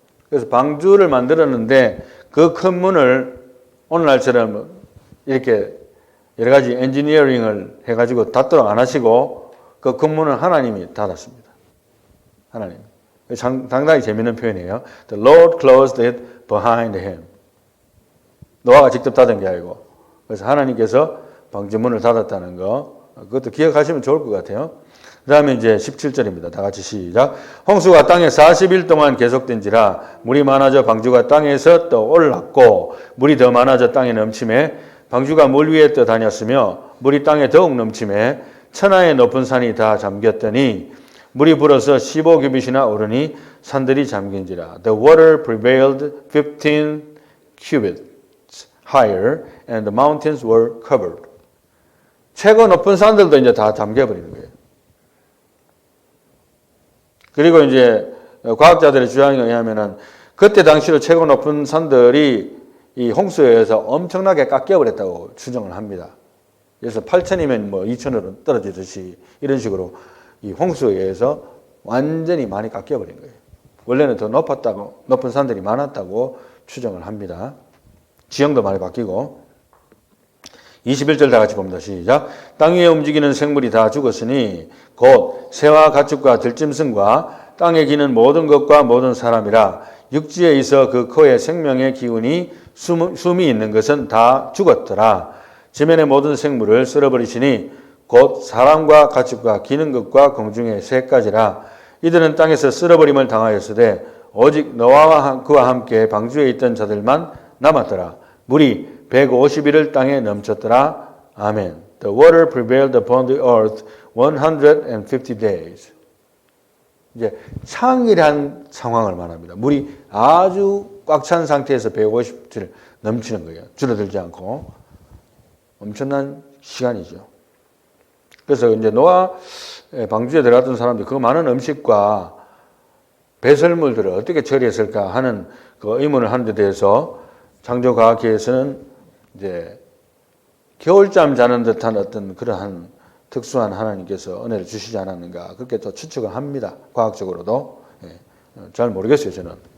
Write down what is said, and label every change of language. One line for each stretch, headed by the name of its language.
Korean: 그래서 방주를 만들었는데 그 큰 문을 오늘날처럼 이렇게 여러 가지 엔지니어링을 해가지고 닫도록 안 하시고 그 큰 문은 하나님이 닫았습니다. 하나님. 상당히 재미있는 표현이에요.
English: The Lord closed it behind him.
Korean: 노아가 직접 닫은 게 아니고. 그래서 하나님께서 방주문을 닫았다는 거. 그것도 기억하시면 좋을 것 같아요. 그 다음에 이제 17절입니다. 다 같이 시작. 홍수가 땅에 40일 동안 계속된지라 물이 많아져 방주가 땅에서 떠 올랐고 물이 더 많아져 땅에 넘침에 방주가 물 위에 떠 다녔으며 물이 땅에 더욱 넘침에 천하의 높은 산이 다 잠겼더니 물이 불어서 15규빗이나 오르니 산들이 잠긴지라.
English: The water prevailed 15 cubits higher and the mountains were covered.
Korean: 최고 높은 산들도 이제 다 잠겨버리는 거예요. 그리고 이제 과학자들의 주장에 의하면은 그때 당시로 최고 높은 산들이 이 홍수에 의해서 엄청나게 깎여버렸다고 추정을 합니다. 그래서 8,000이면 뭐 2,000으로 떨어지듯이 이런 식으로 이 홍수에 의해서 완전히 많이 깎여버린 거예요. 원래는 더 높은 산들이 많았다고 추정을 합니다. 지형도 많이 바뀌고. 21절 다 같이 봅니다. 시작. 땅 위에 움직이는 생물이 다 죽었으니 곧 새와 가축과 들짐승과 땅에 기는 모든 것과 모든 사람이라 육지에 있어 그 코에 생명의 기운이 숨이 있는 것은 다 죽었더라. 지면의 모든 생물을 쓸어버리시니 곧 사람과 가축과 기는 것과 공중의 새까지라. 이들은 땅에서 쓸어버림을 당하였으되 오직 노아와 그와 함께 방주에 있던 자들만 남았더라. 물이 150일을 땅에 넘쳤더라. 아멘.
English: The water prevailed upon the earth 150 days.
Korean: 이제 상일한 상황을 말합니다. 물이 아주 꽉 찬 상태에서 150일 넘치는 거예요. 줄어들지 않고. 엄청난 시간이죠. 그래서 이제 노아 방주에 들어갔던 사람들이 그 많은 음식과 배설물들을 어떻게 처리했을까 하는 그 의문을 하는 데 대해서 창조과학계에서는 이제 겨울잠 자는 듯한 어떤 그러한 특수한 하나님께서 은혜를 주시지 않았는가 그렇게 또 추측을 합니다. 과학적으로도. 잘 모르겠어요, 저는.